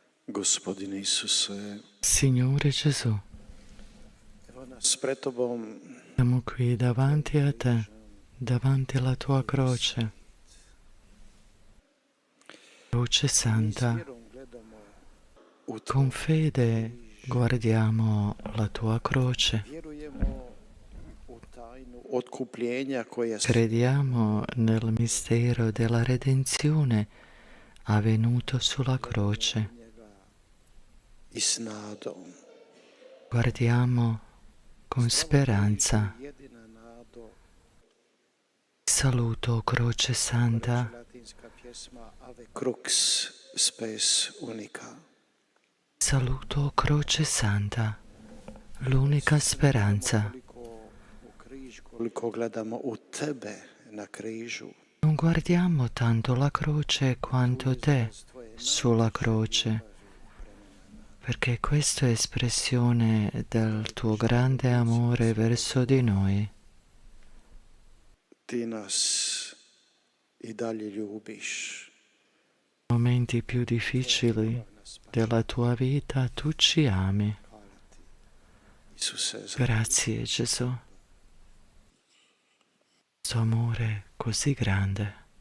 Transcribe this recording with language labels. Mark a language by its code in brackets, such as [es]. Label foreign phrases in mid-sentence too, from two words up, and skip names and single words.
[hr] Gospodine Isuse, [it] Signore Gesù, [hr] evo nas pred Tobom [it] siamo qui davanti a te, davanti alla tua croce. Croce Santa, con fede guardiamo la tua croce. [hr] vjerujemo u tajnu otkupljenja koja se [it] Crediamo nel mistero della redenzione avvenuto sulla croce. [hr] i s nadom. [it] Guardiamo con speranza. [hr] Jedina nado, [it] Saluto, Croce Santa. [hr] latinska pjesma [la] Ave Crux spes unica. [it] Saluto, Croce Santa, l'unica speranza. [hr] Koliko gledamo u Tebe na križu, [it] Non guardiamo tanto la croce quanto te sulla croce, perché questa è espressione del tuo grande amore verso di noi. [hr] Ti nas i dalje ljubiš. [it] Nei momenti più difficili della tua vita tu ci ami. [hr] Isuse, za [it] Grazie Gesù. Questo amore così grande.